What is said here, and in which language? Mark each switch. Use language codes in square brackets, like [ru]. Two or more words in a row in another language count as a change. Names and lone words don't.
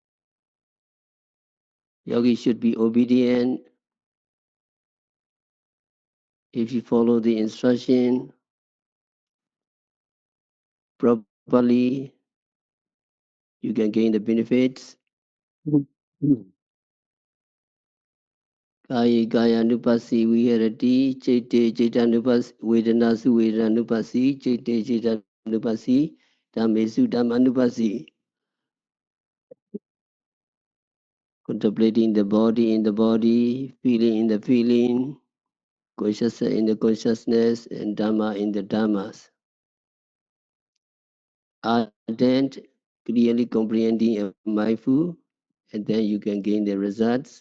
[en] Yogi should be obedient. If you follow the instruction properly, you can gain the benefits. [pi] Kaya Kaya Nupasi Viharati, Chaite Chaita Nupasi, Vedanasu Vedanupasi, Chaite Chaita Nupasi, Dhammesu Dhammanupasi. [en] Contemplating the body in the body, feeling in the feeling, consciousness in the consciousness, and Dhamma in the Dhammas. Ardent, clearly comprehending and mindful, and then you can gain the results.